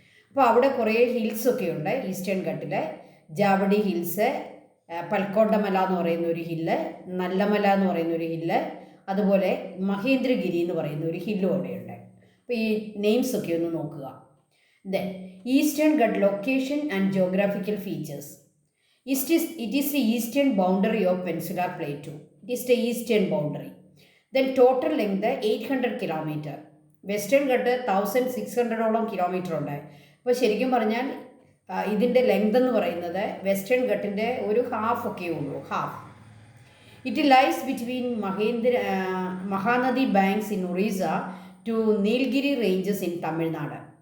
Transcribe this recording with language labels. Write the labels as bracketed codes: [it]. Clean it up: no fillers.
[ml] അപ്പോൾ അവിടെ കുറേ ഹിൽസൊക്കെ ഉണ്ട് ഈസ്റ്റേൺ ഘട്ടിൽ. ജാവഡി ഹിൽസ്, പൽക്കൊണ്ടമല എന്ന് പറയുന്ന ഒരു ഹില്ല്, നല്ലമല എന്ന് പറയുന്ന ഒരു ഹില്ല്, അതുപോലെ മഹേന്ദ്രഗിരി എന്ന് പറയുന്ന ഒരു ഹില്ലും അവിടെയുണ്ട്. അപ്പോൾ ഈ നെയിംസൊക്കെ ഒന്ന് നോക്കുക. [en] Then eastern Ghat location and geographical features. It is the eastern boundary of Peninsular Plateau. It is the eastern boundary. Then total length 800 kilometre. [ml] Western Ghat 1600ഓളം kilometre ഉണ്ട്. അപ്പോൾ ശരിക്കും പറഞ്ഞാൽ ഇതിൻ്റെ ലെങ്ത് എന്ന് പറയുന്നത് വെസ്റ്റേൺ ഘട്ടിൻ്റെ ഒരു ഹാഫ് ഒക്കെ ഉള്ളൂ, half. [en] It lies between Mahanadi banks in Orissa to Nilgiri ranges in Tamil Nadu.